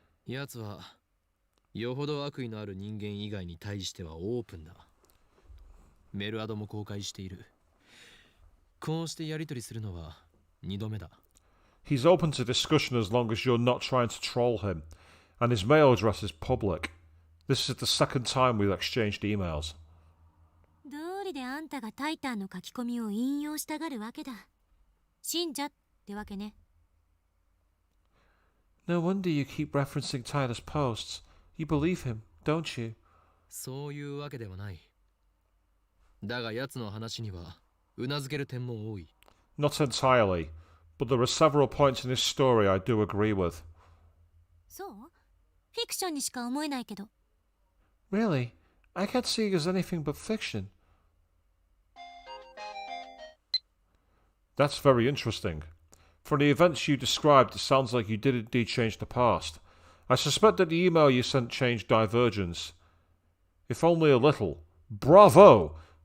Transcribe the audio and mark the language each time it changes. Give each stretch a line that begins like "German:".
Japanese: 奴はよほど悪意のある人間以外に対してはオープンだ。メルアドも公開している。こうしてやり取りするのは2度目だ。
English: He's open to discussion as long as you're not trying to troll him, and his mail address is public. This is the second time we've exchanged emails.
Japanese: どうりであんたがタイタンの書き込みを引用したがるわけだ。信者ってわけね。
English: No wonder you keep referencing Tyler's posts. You believe him, don't you?
Japanese: そういうわけではない。だが奴の話にはうなずける点も多い。
English: Not entirely, but there are several points in his story I do agree with.
Japanese: そう？フィクションにしか思えないけど。
English: Really? I can't see it as anything but fiction. That's very interesting. From the events you described, it sounds like you did indeed change the past. I suspect that the email you sent changed Divergence. If only a little. Bravo!